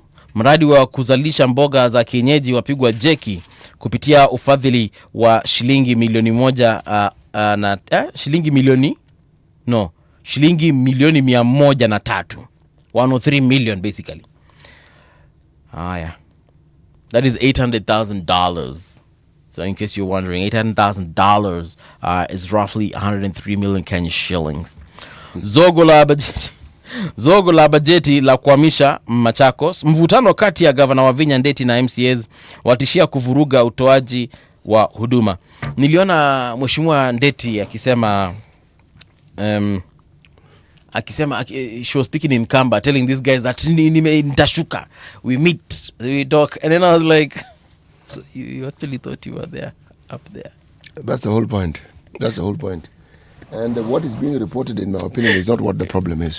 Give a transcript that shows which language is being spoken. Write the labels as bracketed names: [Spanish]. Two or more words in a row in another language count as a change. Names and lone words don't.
[Swahili] Mradi wa kuzalisha mboga za kienyeji wapigwa jeki kupitia ufadhili wa shilingi milioni 103 103 [English] million basically. Yeah. That is $800,000. So in case you're wondering, $800,000 is roughly 103 million Kenya shillings. [Swahili] Zogo la bajeti la kuhamisha Machakos. Mvutano kati ya gavana wa Vinya Ndeti na MCAs watishia kuvuruga utoaji wa huduma. Niliona mheshimiwa Ndeti akisema [English] she was speaking in Kamba, telling these guys that nitashuka, we meet, we talk, and then I was like, so you actually thought you were there, up there? That's the whole point. And what is being reported, in my opinion, is not what the problem is.